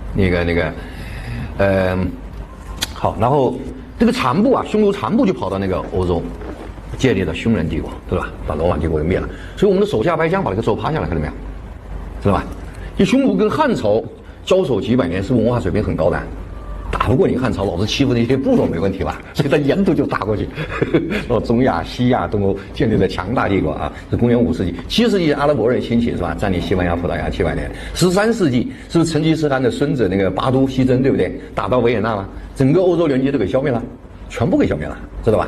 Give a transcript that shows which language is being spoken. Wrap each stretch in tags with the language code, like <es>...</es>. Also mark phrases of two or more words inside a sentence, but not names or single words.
<zh>好，然後这个残部啊，匈奴残部就跑到那个歐洲，建立了匈人帝國，對吧？把羅馬帝國給滅了。所以我們的手下敗將把這個揍趴下來，看到沒有？知道吧？就匈奴跟漢朝交手幾百年，是文化水平很高的，打不過你漢朝，老子欺負那些部落沒問題吧？所以他沿途就打過去，然後中亞、西亞、東歐建立了強大帝國啊！是公元5世紀、7世紀阿拉伯人興起是吧？佔領西班牙、葡萄牙700年。13世紀是不是成吉思汗的孫子那個巴都西征，對不對？打到維也納了，整個歐洲聯軍都給消滅了，全部給消滅了，知道吧？</zh>